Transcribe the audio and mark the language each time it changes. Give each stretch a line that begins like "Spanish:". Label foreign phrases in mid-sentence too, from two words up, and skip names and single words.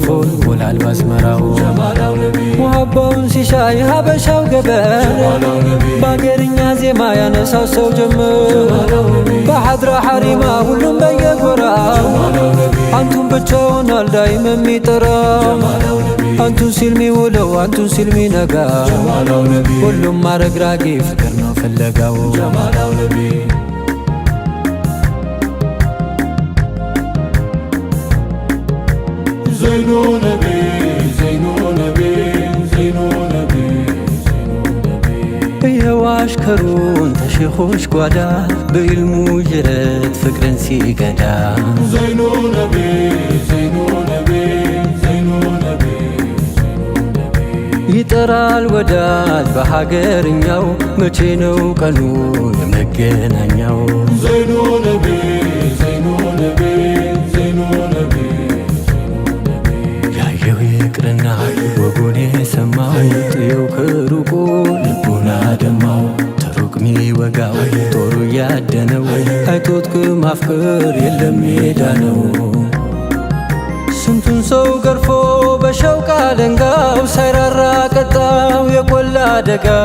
Amharic: ይሞላል ማዝመራው ሙሐባውን ሲሻይ ሀበሻው ገበር በአገርኛ ዜማ ያነሳው ሰው ጀመር በሐድራ ሐሪማ ሁሉም በየጎራው አንቱን ብቻውን አልዳይም የሚጠራ አንቱን ሲል ሚውለው አንቱን ሲል ሚነጋ ሁሉም አረግራጊ ፍቅር ነው ፍለጋው
Arabic: زين نبي زين نبي زين نبي
Amharic: የዋሽከሩን ተሼኾች ጓዳ በኢልሙ ጅረት ፍቅርን ሲገዳ
Arabic: زين نبي زين نبي زين نبي
Amharic: ይጠራል ወዳጅ በሀገርኛው መቼ ነው ቀኑ የመገናኛው
Arabic: زين نبي زين نبي زين نبي
Amharic: ይቅርና ወጉን የሰማው ጥየው ከሩቁ ልቡን አደማው ተሩቅ ሚወጋው ጦሩ ያደነው አይቶት ከማፍቀር የለም ሜዳ ነው ስንቱን ሰው ገርፎ በሸውቃ አለንጋው ሳይራራ ቀጣው የቆላ አደጋ